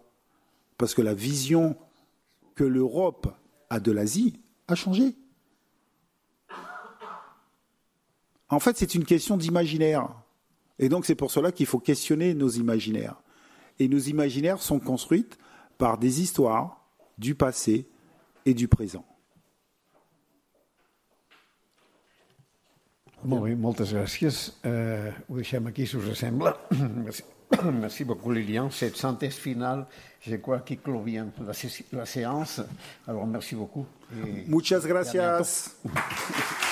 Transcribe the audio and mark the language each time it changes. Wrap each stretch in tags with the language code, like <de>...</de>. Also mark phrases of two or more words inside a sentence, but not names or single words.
<fr>Parce que la vision que l'Europe a de l'Asie a changé. En fait, c'est une question d'imaginaire. Et donc, c'est pour cela qu'il faut questionner nos imaginaires. Et nos imaginaires sont construits par des histoires du passé et du présent.</fr> <ca>Molt bé, moltes gràcies. Ho deixem aquí, si us sembla.</ca> <fr>Merci beaucoup, Lilian. Cette synthèse finale, je crois qu'il clôt bien la séance. Alors, merci beaucoup.</fr> <es>Muchas gracias.</es>